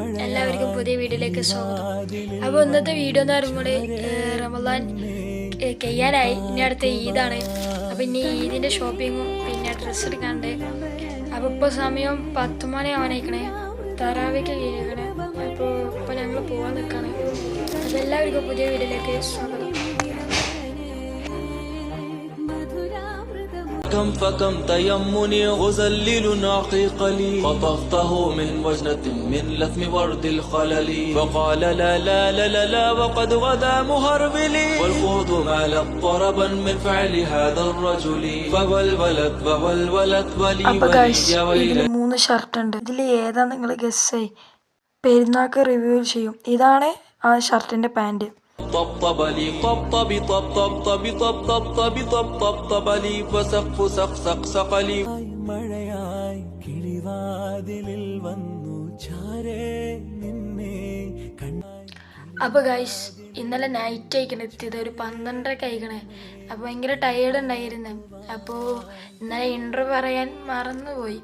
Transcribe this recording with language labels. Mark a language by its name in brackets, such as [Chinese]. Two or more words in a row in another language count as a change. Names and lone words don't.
[Malayalam] എല്ലാവർക്കും പുതിയ വീഡിയോയിലേക്ക് സ്വാഗതം. അപ്പോൾ ഇന്നത്തെ വീഡിയോ എന്ന് പറയുമ്പോൾ റമദാൻ കഴിയാനായി, ഇനി അടുത്ത ഈദാണ്. അപ്പോൾ ഇനി ഈദിൻ്റെ ഷോപ്പിങ്ങും പിന്നെ ഡ്രസ്സ് എടുക്കാണ്ട്. അപ്പോൾ ഇപ്പോൾ സമയം 10 മണി ആവാനായിക്കണേ, തറാവിക്ക് കഴിയണേ. അപ്പോൾ ഇപ്പോൾ ഞങ്ങൾ പോകാൻ നിൽക്കുകയാണ്. അപ്പോൾ എല്ലാവർക്കും പുതിയ വീഡിയോയിലേക്ക് സ്വാഗതം. [Arabic] كم فكم تيمني غزلل عقيق لي خطفته من وجنة من لثم ورد الخلل فقال لا لا لا لا لا وقد غدا مهربلي والخوض مالت طربا من فعل هذا الرجل فولولت وولولت ولي [Malayalam] ഇതിൽ 3 ഷർട്ട് ഉണ്ട്. ഇതിൽ ഏതാ നിങ്ങൾ ഗസ് ചെയ്യ്. പെരുന്നാൾക്ക് റിവ്യൂ ചെയ്യും. ഇതാണ് ആ ഷർട്ടിന്റെ പാൻറ്. [Arabic] طبطب لي طبطب طبطب طبطب طبطب لي وسقف سق سق لي [Malayalam] മഴയായി കിളിവാതിലിൽ വന്നു ചാരേ നിന്നെ അപ്പോൾ ഗൈസ് ഇന്നലെ നൈറ്റ് ആയിക്കണ എത്തിയത്, ഒരു 12:30 ആയിക്കണേ. അപ്പോൾ ഭയങ്കര ടയേർഡ് ഉണ്ടായിരുന്നു. അപ്പോൾ ഇന്നലെ ഇൻ്റർവ്യൂ പറയാൻ മറന്നുപോയി.